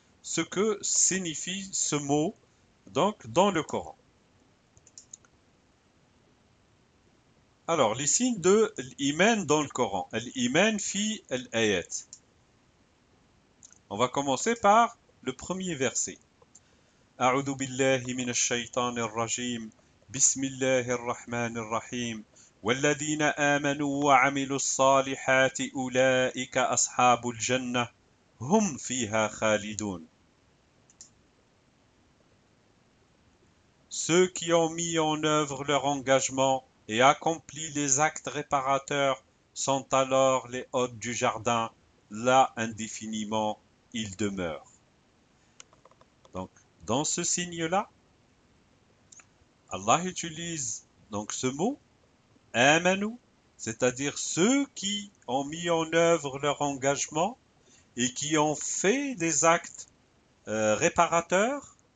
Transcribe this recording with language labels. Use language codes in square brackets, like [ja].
[fr] ce que signifie ce mot donc dans le Coran. Alors, les signes de l'iman dans le Coran. L'iman [ar] fi al-ayat. [fr] On va commencer par le premier verset. [ar] أعوذ بالله من الشيطان الرجيم بسم الله الرحمن الرحيم والذين آمنوا وعملوا الصالحات أولئك أصحاب الجنة هم فيها خالدون. [fr] Ceux qui ont mis en œuvre leur engagement et accompli les actes réparateurs sont alors les hôtes du jardin, là indéfiniment ils demeurent. Donc, dans ce signe-là, Allah utilise donc ce mot, amanu, c'est-à-dire ceux qui ont mis en œuvre leur engagement et qui ont fait des actes réparateurs.